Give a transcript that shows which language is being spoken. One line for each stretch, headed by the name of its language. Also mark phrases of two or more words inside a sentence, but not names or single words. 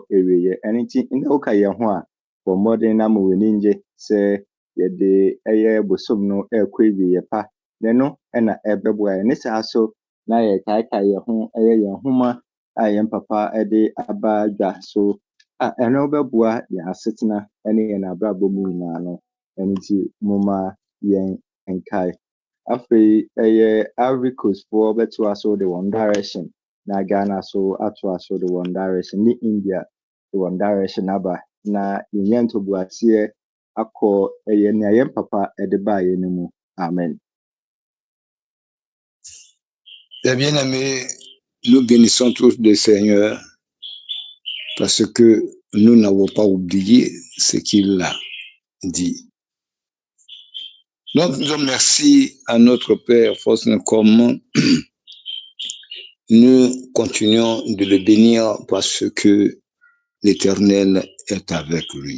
Akan: ewieɛ ɛno nti ndɛ woka yɛn ho a bɔ mmɔden na ma w'ani ngye sɛ yɛde ɛyɛ bosom no ɛrekɔ ewieɛ pa na ɛno ɛna ɛbɛboa yɛn ne saa so na yɛkaekae yɛn ho ɛyɛ yɛn homa a yɛn papa ɛde aba dwa so a ɛno bɛboa yɛn asetena ɛne yɛn abrabɔ mu nyinaa no ɛno nti moma yɛn nkae. Afei ɛyɛ Ivory Coast foɔ bɛto aso de wɔn direction na Ghana so ato aso de wɔn direction ne India de wɔn direction aba na yɛnyɛ ntoboaseɛ akɔ ɛyɛ nea yɛn papa ɛde baa yɛn mu. Amen.
French: Bien-aimés, nous bénissons tous le Seigneur parce que nous n'avons pas oublié ce qu'il a dit. Donc, nous remercions à notre Père Faustin comme nous continuons de le bénir parce que l'Éternel est avec lui.